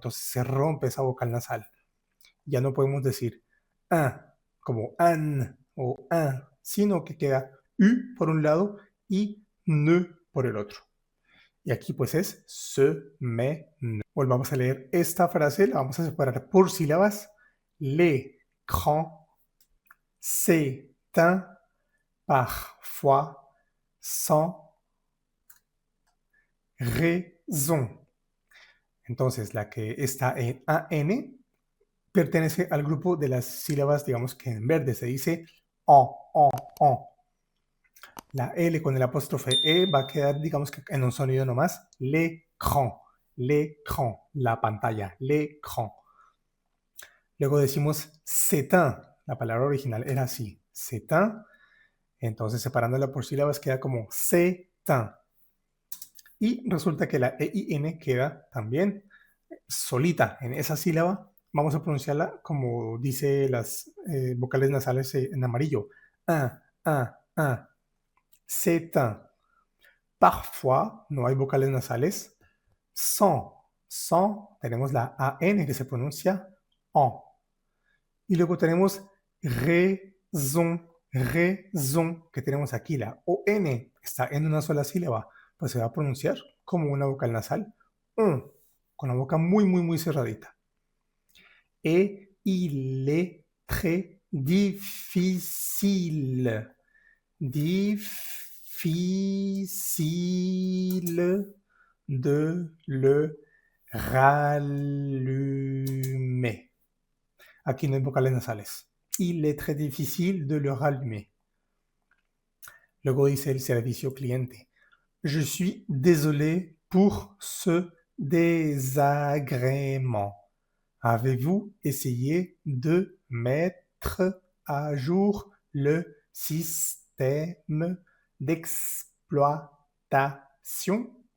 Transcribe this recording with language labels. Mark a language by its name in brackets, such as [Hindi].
[Spanish] Entonces se rompe esa vocal nasal. Ya no podemos decir como an o sino que queda U por un lado y ne por el otro. Y aquí pues es semaine. Volvamos a leer esta frase, la vamos a separar por sílabas. [French] L'écran s'éteint parfois sans raison. [Spanish] Entonces, la que está en AN pertenece al grupo de las sílabas, digamos que en verde se dice on. La L con el apóstrofe E va a quedar, digamos que en un sonido nomás, l'écran, la pantalla, l'écran. Luego decimos c'est un, la palabra original era así, c'est un, entonces separándola por sílabas queda como c'est un. Y resulta que la EIN queda también solita en esa sílaba. Vamos a pronunciarla como dice las vocales nasales en amarillo. Un. C'est un. Parfois, no hay vocales nasales. Sans, tenemos la AN que se pronuncia en. Y luego tenemos raison, que tenemos aquí. La ON está en una sola sílaba, pues se va a pronunciar como una vocal nasal, con la boca muy, muy, muy cerradita. [French] Et il est très difficile de le rallumer. [Spanish] Aquí no hay vocales nasales. [French] Il est très difficile de le rallumer. [Spanish] Luego dice el servicio cliente. [French] Je suis désolé pour ce désagrément. Avez-vous essayé de mettre à jour le système d'exploitation?